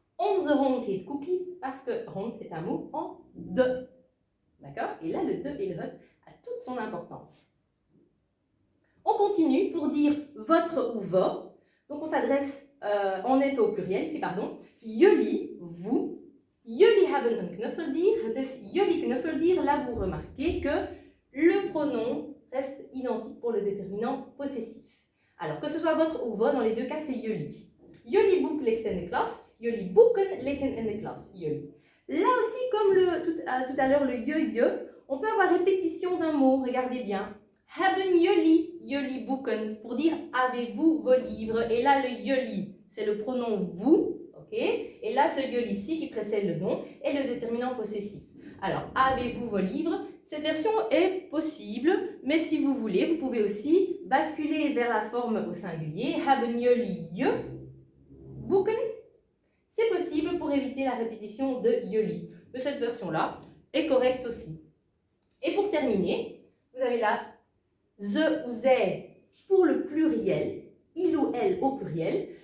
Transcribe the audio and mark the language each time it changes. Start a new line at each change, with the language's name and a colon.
Dutch: Onze hond heet Cookie,
French: parce que hond est un mot en de. D'accord? Et là, le de et le het a toute son importance. On continue pour dire votre ou vos. Donc, on s'adresse, on est au pluriel ici, pardon.
Dutch: Jullie, vous. Jullie hebben een knuffeldier. Het is jullie knuffeldier.
French: Là, vous remarquez que le pronom reste identique pour le déterminant possessif. Alors, que ce soit votre ou vos, dans les 2 cas, c'est jullie.
Dutch: Jullie boek ligt in de klas. Jullie boeken liggen in de klas. Jullie.
French: Là aussi, comme tout à l'heure, le je, on peut avoir répétition d'un mot. Regardez bien.
Dutch: Hebben jullie boeken,
French: pour dire avez-vous vos livres. Et là, le jullie, c'est le pronom vous. Okay? Et là, ce jullie ici qui précède le nom est le déterminant possessif. Alors, avez-vous vos livres? Cette version est possible, mais si vous voulez, vous pouvez aussi basculer vers la forme au singulier.
Dutch: Hebben jullie je boeken?
French: C'est possible pour éviter la répétition de jullie. Mais cette version-là est correcte aussi. Et pour terminer, vous avez là ze ou zij pour le pluriel, il ou elle au pluriel.